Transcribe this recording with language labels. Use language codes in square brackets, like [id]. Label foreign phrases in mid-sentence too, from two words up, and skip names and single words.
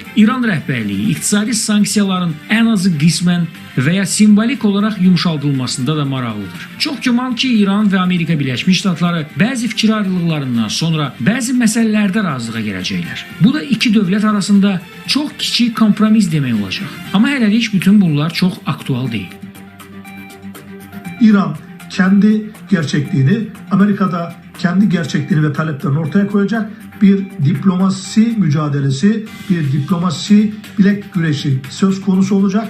[az] İran rəhbərliyi iqtisadi sanksiyaların ən azı qismən və ya simvolik olaraq yumşaldılmasında da maraqlıdır. Çox güman ki, İran və Amerika Birləşmiş Ştatları bəzi fikir ayrılıqlarından sonra bəzi məsələlərdə razılığa gələcəklər. Bu da iki dövlət arasında çox kiçik kompromis demək olacaq. [tr] Ama hələlik bütün bunlar çok aktual değil. İran kendi gerçekliğini, Amerika'da kendi gerçekliğini ve taleplerini ortaya koyacak bir diplomasi mücadelesi, bir diplomasi bilek güreşi söz konusu olacak.